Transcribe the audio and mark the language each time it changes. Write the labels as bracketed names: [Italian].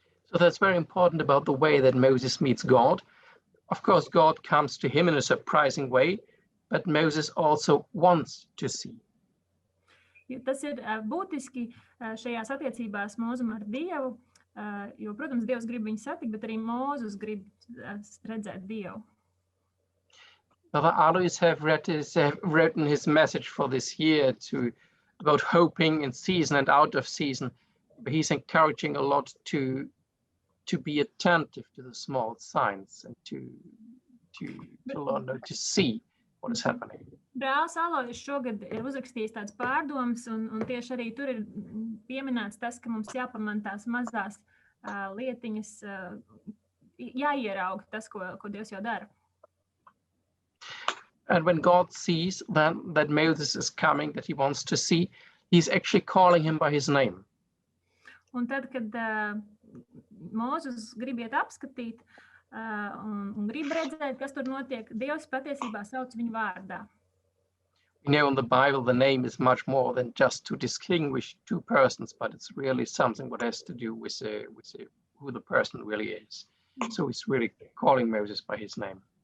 [English] So that's very important about the way that Moses meets God. Of course, God comes to him in a surprising way, but Moses also wants to see. [Latvian] Tas ir būtiski šajās attiecībās Mūzum ar Dievu, jo, protams, Dievs grib viņu satikt, bet arī Mūzus grib redzēt Dievu. [English] Brother Alois have written his message for this year about hoping in season and out of season. He's encouraging a lot to be attentive to the small signs and to learn to see what is happening. [Latvian] Brālis Alois šogad ir uzrakstījis tādas pārdomas, un tieši arī tur ir pieminēts tas, ka mums jāpamana tās mazās lietiņas, jāierauga tas, ko Dievs jau dara. [English] And when God sees that Moses is coming, that he wants to see, he's actually calling him by his name. [Latvian] Un tad, kad Mūzus grib iet apskatīt un grib redzēt, kas tur notiek, Dievs patiesībā sauc viņu vārdā. [English] You know, in the Bible, the name is much more than just to distinguish two persons, but it's really something what has to do with who the person really is. So he's really calling Moses by his name.